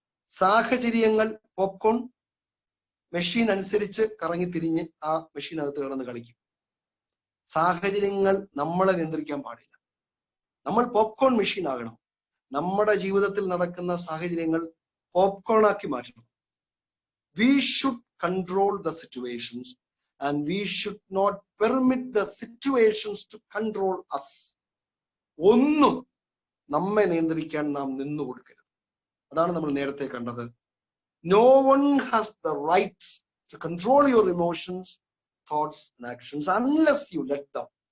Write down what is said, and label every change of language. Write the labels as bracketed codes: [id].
[ml] സാഹചര്യങ്ങൾ popcorn machine അനുസരിച്ച് കറങ്ങി തിരിഞ്ഞ് ആ മെഷീനകത്ത് കിടന്ന് കളിക്കും. സാഹചര്യങ്ങൾ നമ്മളെ നിയന്ത്രിക്കാൻ പാടില്ല. നമ്മൾ പോപ്കോൺ മെഷീൻ ആകണം. നമ്മുടെ ജീവിതത്തിൽ നടക്കുന്ന സാഹചര്യങ്ങൾ പോപ്കോൺ ആക്കി മാറ്റണം. [en] We should control the situations and we should not permit the situations to control us. [ml] ഒന്നും നമ്മെ നിയന്ത്രിക്കാൻ നാം നിന്നു കൊടുക്കരുത്. അതാണ് നമ്മൾ നേരത്തെ കണ്ടത്. [en] No one has the right to control your emotions, thoughts and actions unless you let them.